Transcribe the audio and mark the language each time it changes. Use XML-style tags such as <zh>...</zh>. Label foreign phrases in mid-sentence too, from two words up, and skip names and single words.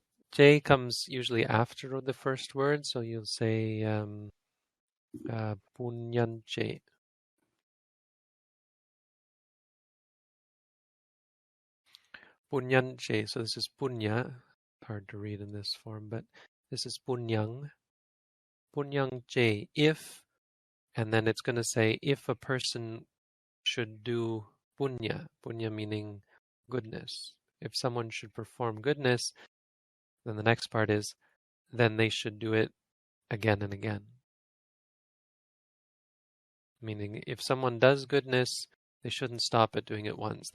<en>J comes usually after the first word, so you'll say punyanche. Punyanche, so this is punya. Hard to read in this form, but this is punyang. Punyangche, if, and then it's going to say if a person should do punya. Punya meaning goodness. If someone should perform goodness, then the next part is, then they should do it again and again. Meaning, if someone does goodness, they shouldn't stop at doing it once.</en>